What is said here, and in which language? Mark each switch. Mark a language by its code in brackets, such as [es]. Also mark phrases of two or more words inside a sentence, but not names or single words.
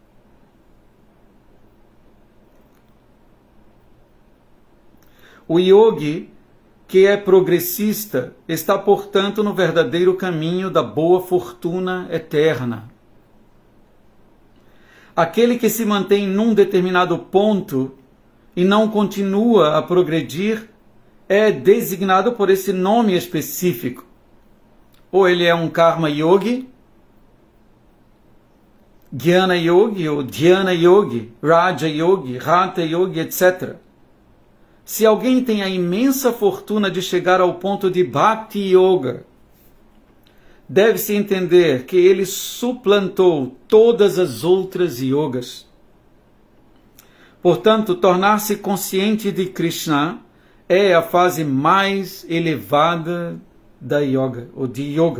[pt] O yogi, que é progressista, está, portanto, no verdadeiro caminho da boa fortuna eterna. Aquele que se mantém num determinado ponto e não continua a progredir é designado por esse nome específico. Ou ele é um Karma Yogi, Jnana Yogi, ou Dhyana Yogi, Raja Yogi, Hatha Yogi, etc. Se alguém tem a imensa fortuna de chegar ao ponto de Bhakti Yoga, deve-se entender que ele suplantou todas as outras yogas. Portanto, tornar-se consciente de Krishna é a fase mais elevada da yoga, ou de yoga.